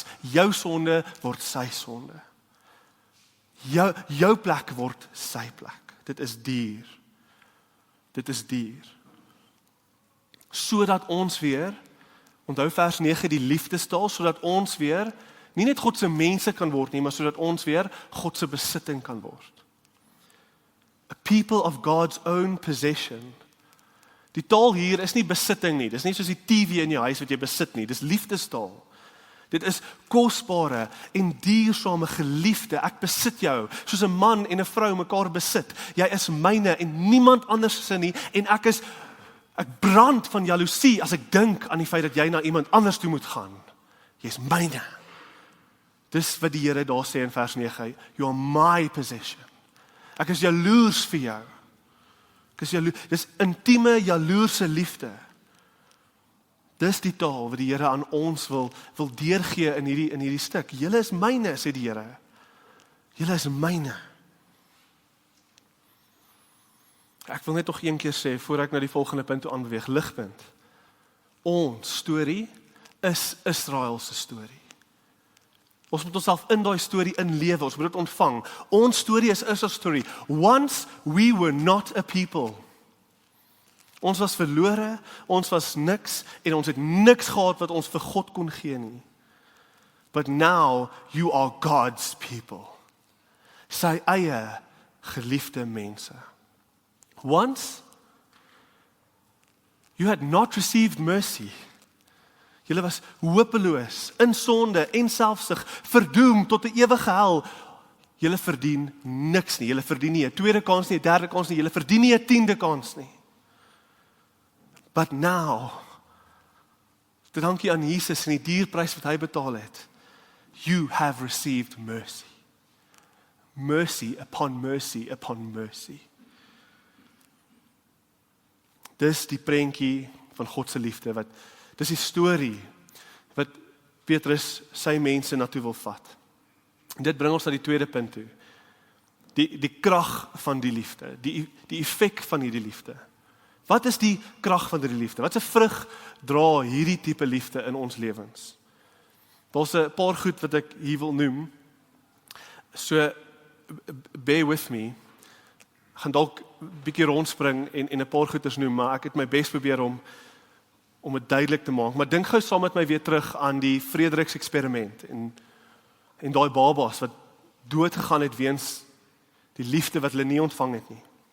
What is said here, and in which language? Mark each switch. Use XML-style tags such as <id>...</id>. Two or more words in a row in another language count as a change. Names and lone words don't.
<af>Jou sonde word sy sonde. Jou plek word sy plek. Dit is duur. Dit is duur. Sodat ons weer, onthou vers 9 die liefdestaal, sodat ons weer nie net God se mense kan word nie, maar sodat ons weer God se besitting kan word.</af> <en>A people of God's own possession.</en> <af>Die taal hier is nie besitting nie. Dis nie soos die TV in jou huis wat jy besit nie. Dis liefdestaal. Dit is kosbare en diersame geliefde. Ek besit jou, soos 'n man en 'n vrou mekaar besit. Jy is myne en niemand anders se nie. En ek brand van jaloesie as ek dink aan die feit dat jy na iemand anders toe moet gaan. Jy's myne. Dis wat die Here daar sê in vers 9.</af> <en>You are my possession.</en> <af>Ek is jaloers vir jou. Dis intieme, jaloerse liefde. Dis die taal wat die Here aan ons wil deurgee in hierdie stuk. Julle is myne, sê die Here. Julle is myne. Ek wil net nog een keer sê, voor ek na die volgende punt toe aanbeweeg, ligpunt. Ons storie is Israel se storie. Ons moet onsself in daai storie inlewe, ons moet dit ontvang. Ons storie is</af> <en>Israel's story. Once we were not a people.</en> <af>Ons was verlore, ons was niks, en ons het niks gehad wat ons vir God kon gee nie.</af> <en>But now you are God's people.</en> <af>Sy eie geliefde mense.</af> <en>Once you had not received mercy.</en> <af>Julle was hopeloos, in sonde en selfsug, verdoem tot 'n ewige hel. Julle verdien niks nie. Julle verdien nie 'n tweede kans nie, 'n derde kans nie. Julle verdien nie 'n 10de kans nie.</af> <en>But now,</en> <af>dankie aan Jesus en die dierprys wat hy betaal het,</af> <en>you have received mercy. Mercy upon mercy upon mercy.</en> <af>Dis die prentjie van God se liefde dis die storie wat Petrus sy mense na toe wil vat. En dit bring ons na die tweede punt toe. Die krag van die liefde, die effek van hierdie liefde. Wat is die krag van hierdie liefde? Wat 'n vrug dra hierdie tipe liefde in ons lewens? Daar's 'n paar goed wat ek hier wil noem.</af> <en>So bear with me.</en> <af>Ek gaan dalk 'n bietjie rondspring en 'n paar goeters noem, maar ek het my bes probeer om dit duidelik te maak. Maar dink gou saam met my weer terug aan die Frederiks eksperiment en daai babas wat dood gegaan het weens die liefde wat hulle nie ontvang het nie.</af>